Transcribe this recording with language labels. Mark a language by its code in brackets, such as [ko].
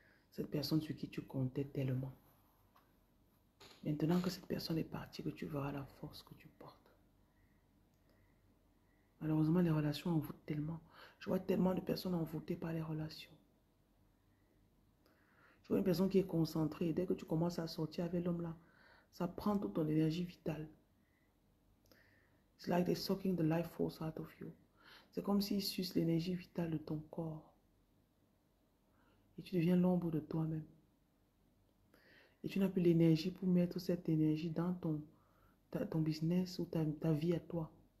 [fr] Cette personne sur qui tu comptais tellement. Maintenant que cette personne est partie, que tu verras la force que tu portes. Malheureusement, les relations envoûtent tellement. Je vois tellement de personnes envoûtées par les relations. Je vois une personne qui est concentrée et dès que tu commences à sortir avec l'homme là, ça prend toute ton énergie vitale. [en] It's like they're sucking the life force out of you. [fr] C'est comme s'ils sucent l'énergie vitale de ton corps. Et tu deviens l'ombre de toi-même. Et tu n'as plus l'énergie pour mettre cette énergie dans ton business ou ta vie à toi.